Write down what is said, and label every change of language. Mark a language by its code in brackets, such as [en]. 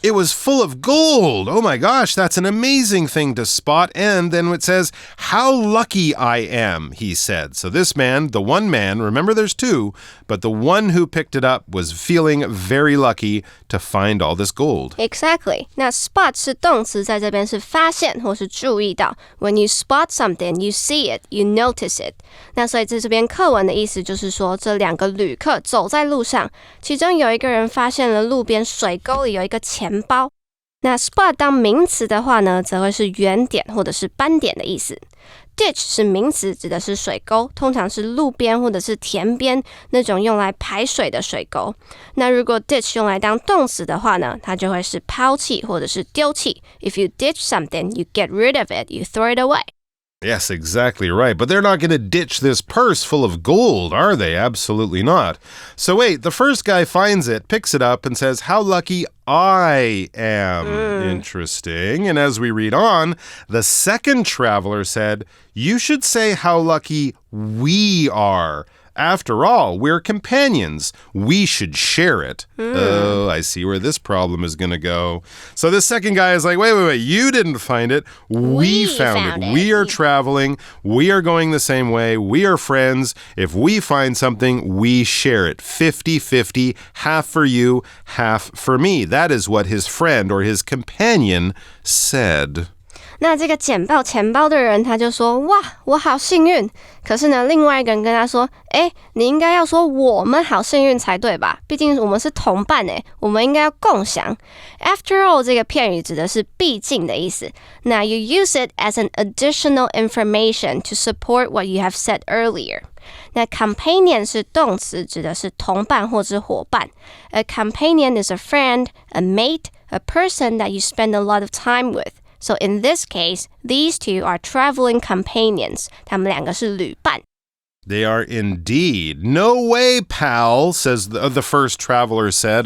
[en] It was full of gold. Oh my gosh, that's an amazing thing to spot. And then it says, how lucky I am, he said. So this man, the one man, remember there's two, but the one who picked it up was feeling very lucky to find all this gold. Exactly. [zh] 那 spot 是动词，在这边是发现或是注意到。 [en] When you spot something, you see it, you notice it. [zh] 那所以在这边课文的意思就是说，这两个旅客走在路上，其中有一个人发现了路边水沟里有一个钱包。那 spot 当名词的话呢，则会是圆点或者是斑点的意思。 Ditch 是名词，指的是水沟，通常是路边或者是田边那种用来排水的水沟。那如果 ditch 用来当动词的话呢，它就会是抛弃或者是丢弃。 [en] If you ditch something, you get rid of it, you throw it away. Yes, exactly right. But they're not going to ditch this purse full of gold, are they? Absolutely not. So wait, the first guy finds it, picks it up, and says, how lucky I am. Interesting. And as we read on, the second traveler said, you should say how lucky we are. After all, we're companions. We should share it. Oh, I see where this problem is going to go. So this second guy is like, wait, you didn't find it. We found it. We are traveling. We are going the same way. We are friends. If we find something, we share it. 50-50, half for you, half for me. That is what his friend or his companion said. [zh] 那这个捡到钱包的人他就说哇我好幸运，可是呢另外一个人跟他说你应该要说我们好幸运才对吧，毕竟我们是同伴我们应该要共享。 [en] After all [zh] 这个片语指的是毕竟的意思，那 [en] you use it as an additional information to support what you have said earlier。 [zh] 那 companion 是动词，指的是同伴或是伙伴。 [en] A companion is a friend, a mate, a person that you spend a lot of time with.So in this case, these two are traveling companions. [zh] 他们两个是旅伴。 [en] They are indeed. No way, pal, says the first traveler said.